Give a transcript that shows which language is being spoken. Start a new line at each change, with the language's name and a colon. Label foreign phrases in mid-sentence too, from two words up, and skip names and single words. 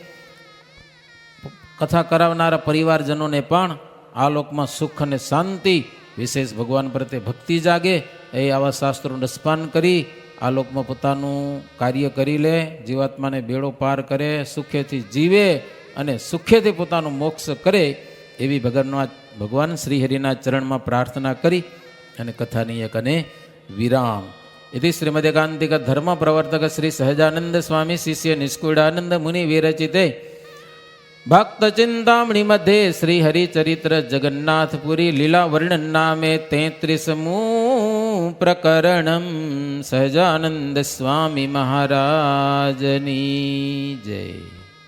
Gujarati: કથા કરાવનારા પરિવારજનોને પણ આ લોકમાં સુખ અને શાંતિ, વિશેષ ભગવાન પ્રત્યે ભક્તિ જાગે, એ આવા શાસ્ત્રોનું રસપાન કરી આ લોકમાં પોતાનું કાર્ય કરી લે, જીવાત્માને બેડો પાર કરે, સુખેથી જીવે અને સુખેથી પોતાનું મોક્ષ કરે, એવી ભગવાન શ્રીહરિના ચરણમાં પ્રાર્થના કરી અને કથાની એક અને વિરામ.
Sanskrit: इति श्रीमदेकांतिक धर्म प्रवर्तक श्री सहजानंद स्वामी शिष्य निष्कुड़ानंद मुनि विरचिते भक्त चिंतामणि मध्ये श्री हरिचरित्र जगन्नाथपुरी लीला वर्णन नामे 33 प्रकरणम
Gujarati: સહજાનંદ સ્વામી મહારાજની જય.